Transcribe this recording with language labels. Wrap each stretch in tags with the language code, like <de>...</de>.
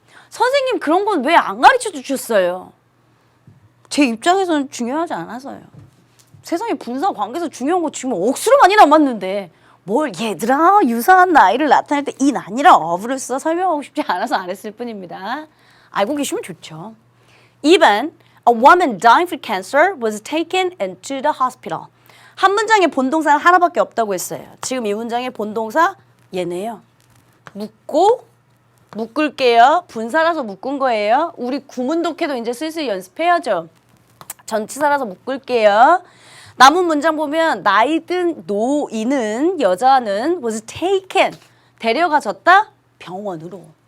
<ko>선생님 그런 건 왜 안 가르쳐 주셨어요? 제 입장에서는 중요하지 않아서요. 세상에 분사 관계에서 중요한 거 지금 억수로 많이 남았는데 뭘 얘들아 유사한 나이를 나타낼 때 이 아니라 of를 써 설명하고 싶지 않아서 안 했을 뿐입니다. 알고 계시면 좋죠.</ko> <en>2번 A woman dying for cancer was taken into the hospital.</en> <ko>한 문장에 본동사는 하나밖에 없다고 했어요. 지금 이 문장의 본동사 얘네요. 묶고 묶을게요. 분사라서 묶은 거예요. 우리 구문독해도 이제 슬슬 연습해야죠. 전치사라서 묶을게요. 남은 문장 보면 나이 든 노인은 여자는</ko> <en>was taken</en> <ko>데려가졌다 병원으로.</ko>